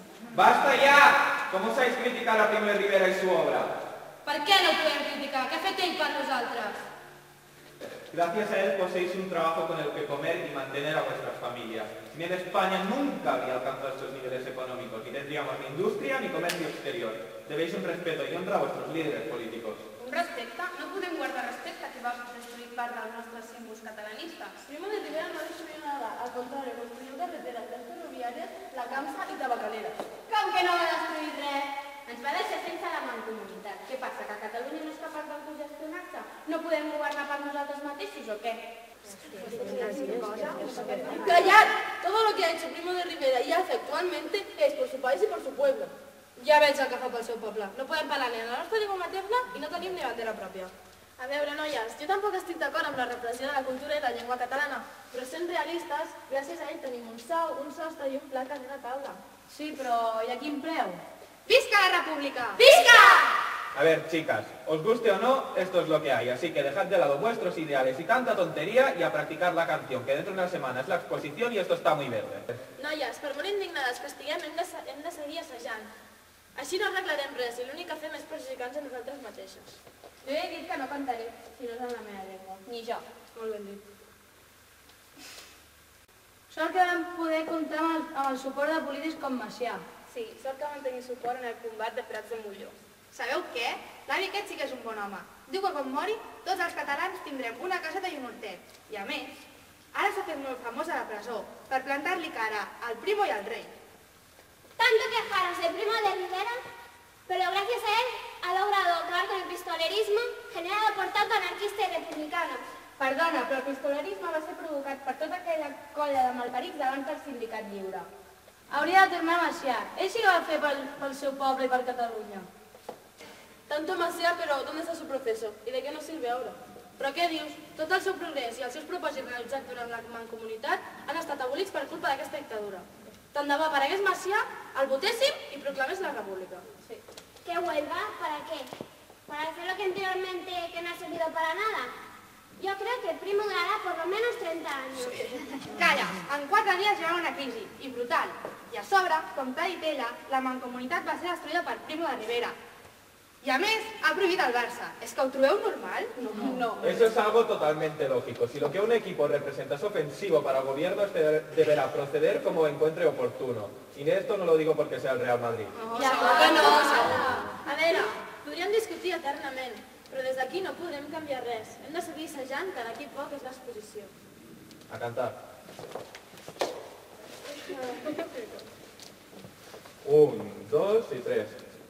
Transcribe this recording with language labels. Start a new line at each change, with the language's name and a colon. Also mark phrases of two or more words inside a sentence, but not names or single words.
Spanish: ¡Basta ya! ¿Cómo osáis criticar a Primo de Rivera y su obra?
Catalan: Per què no ho podem criticar? Què ha fet ell per nosaltres?
Spanish: Gracias a él poseéis un trabajo con el que comer y mantener a vuestras familias. Si bien España nunca habría alcanzado estos niveles económicos, ni tendríamos ni industria ni comercio exterior. Debéis un respeto y honra a vuestros líderes políticos.
Catalan: Un respecte? No podem guardar respecte que va destruir part dels nostres símbols catalanistes.
Spanish: Primo de Rivera no destruyó nada, al contrario, construyó carreteras, ferroviarias, la Camsa y tabacaleras.
Catalan: Com que no va destruir res? Ens va deixar sense la mancomunitat. Què passa, que Catalunya no és capaç d'autogestionar-se? No podem governar per nosaltres mateixos o què?
Spanish: ¡Callad! Todo lo que ha hecho Primo de Rivera y hace actualmente es por su país y por su pueblo.
Catalan: Ja veig el que fa pel seu poble. No podem parlar ni en la nostra llengua materna i no tenim ni bandera pròpia. A veure, noies, jo tampoc estic d'acord amb la repressió de la cultura i la llengua catalana, però sent realistes, gràcies a ell tenim un sou, un sostre i un plat a una taula. Sí, però i a quin preu? Visca la República! Visca!
Spanish: A ver, chicas, os guste o no, esto es lo que hay, así que dejad de lado vuestros ideales y tanta tontería y a practicar la canción, que dentro de una semana es la exposición y esto está muy verde.
Catalan: Noies, per molt indignades que estiguem, hem de seguir assajant. Així no arreglarem res i l'únic que fem és perjudicar-nos a nosaltres mateixes. Jo he dit que no cantaré si no és en la meva llengua. Ni jo. Molt ben dit. Sort que vam poder comptar amb el suport de polítics com Macià. Sí, sort que van tenir suport en el combat de Prats de Molló. Sabeu què? L'avi aquest sí que és un bon home. Diu que quan mori, tots els catalans tindrem una caseta i un hortet. I a més, ara s'ha fet molt famós a la presó per plantar-li cara al Primo y al rei.
Spanish: Tanto quejaros de Primo de Rivera, pero gracias a él ha logrado acabar con el pistolerismo generado por tanto anarquista y republicano.
Catalan: Perdona, però el pistolerisme va ser provocat per tota aquella colla de malparits davant del sindicat lliure. Hauria de tornar a Macià. Ell sí que va fer pel seu poble i per Catalunya.
Spanish: Tanto Macià, però ¿dónde está su proceso? ¿Y de qué nos sirve ahora?
Catalan: Però què dius? Tot el seu progrés i els seus propòsits realitzats durant la mancomunitat han estat abolits per culpa d'aquesta dictadura. Tant de bo aparegués Macià, el votéssim i proclamés la república. Sí.
Spanish: ¿Qué huelga? ¿Para qué? ¿Para hacer lo que anteriormente que no ha servido para nada? Yo creo que el Primo durará por lo menos 30 años.
Catalan: Calla, en 4 dies hi va una crisi, i brutal. I a sobre, com t'ha dit ella, la mancomunitat va ser destruïda per Primo de Rivera. I a més, ha prohibit el Barça. És que ho trobeu normal? No.
Spanish: Eso es algo totalmente lógico. Si lo que un equipo representa es ofensivo para el gobierno, este deberá proceder como encuentre oportuno. Y esto no lo digo porque sea el Real Madrid.
Catalan: Segur que no, segur. A veure, podríem discutir eternament, però des d'aquí no podrem canviar res. Hem de seguir assajant que d'aquí poc és l'exposició.
Spanish: A cantar. 1, 2 y 3.